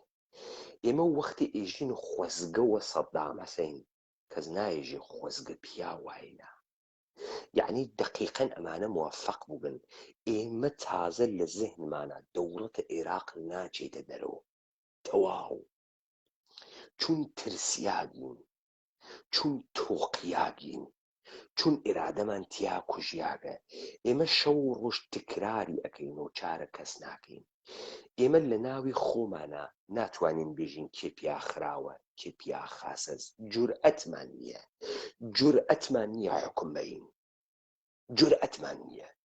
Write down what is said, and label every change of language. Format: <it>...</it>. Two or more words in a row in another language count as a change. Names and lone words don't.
<ckb>ئێمە وەختی ئێژین خۆزگەوە سەدام حوسێن کەس نایژێ خۆزگە پیا وایە. یعنی دقیقەن ئەمانە موەفەق بووبن. ئێمە تازە لە زێهنمانە دەوڵەتە عێراق ناچێتە دەرەوە. تەواو. چون ترسیاگین، چون تۆقیاگین، چون ئێرادەمان تیا کوژیاگە. ئێمە شەو ڕۆژ تکراری ئەەکەین و چارە کەس ناکەین. ئێمە لە ناوی خۆمانە ناتوانین بێژین کێ پیا خراوە، کێ پیا خاسەز. جورئەتمان نییە. جورئەتمان نییە حکم بەین. جورئەتمان نییە.</ckb>